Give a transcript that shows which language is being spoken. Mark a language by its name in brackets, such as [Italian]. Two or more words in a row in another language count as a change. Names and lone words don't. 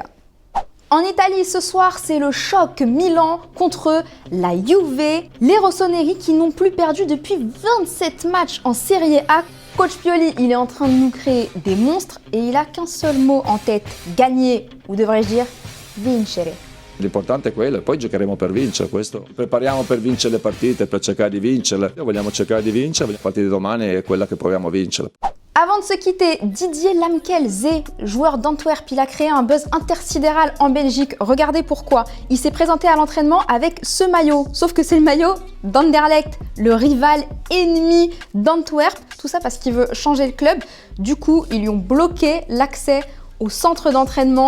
[French] En Italie, ce soir, c'est le choc Milan contre la Juve. Les rossoneri qui n'ont plus perdu depuis 27 matchs en Serie A. Coach Pioli, il est en train de nous créer des monstres et il a qu'un seul mot en tête, gagner, ou devrais-je dire, [Italian] vincere. L'importante è quello e poi giocheremo per vincere questo. Prepariamo per vincere le partite, per cercare di vincerle. Noi vogliamo cercare di vincere, la partita di domani è quella che proviamo a vincere. [French] Avant de se quitter, Didier Lamkelzee, joueur d'Antwerp, il a créé un buzz intersidéral en Belgique. Regardez pourquoi. Il s'est présenté à l'entraînement avec ce maillot. Sauf que c'est le maillot d'Anderlecht, le rival ennemi d'Antwerp. Tout ça parce qu'il veut changer le club. Du coup, ils lui ont bloqué l'accès au centre d'entraînement.